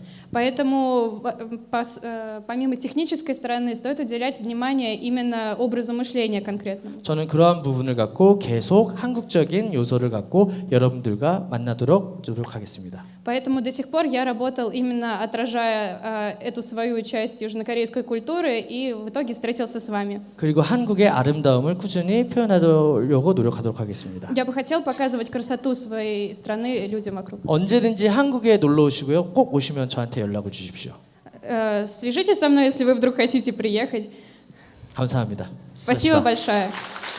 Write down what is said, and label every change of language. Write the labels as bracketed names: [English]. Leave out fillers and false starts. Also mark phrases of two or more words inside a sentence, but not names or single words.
[Russian] Поэтому помимо технической стороны стоит уделять внимание именно образу мышления конкретному. [Korean] 저는 그러한 부분을 갖고 계속 한국적인 요소를 갖고 여러분들과 만나도록 노력하겠습니다. [Russian] Поэтому до сих пор я работал именно отражая эту свою часть южнокорейской культуры и в итоге встретился с вами. [Korean] 그리고 한국의 아름다움을 꾸준히 표현하려고 노력하도록 하겠습니다. [Russian] Я бы хотел показывать красоту своей страны людям вокруг. [Korean] 언제든지 한국에 놀러 오시고요. 꼭 오시면 저한테 연락을 주십시오. [Russian] Свяжитесь со мной, если вы вдруг хотите приехать. [Korean] 감사합니다. [Russian] Спасибо большое.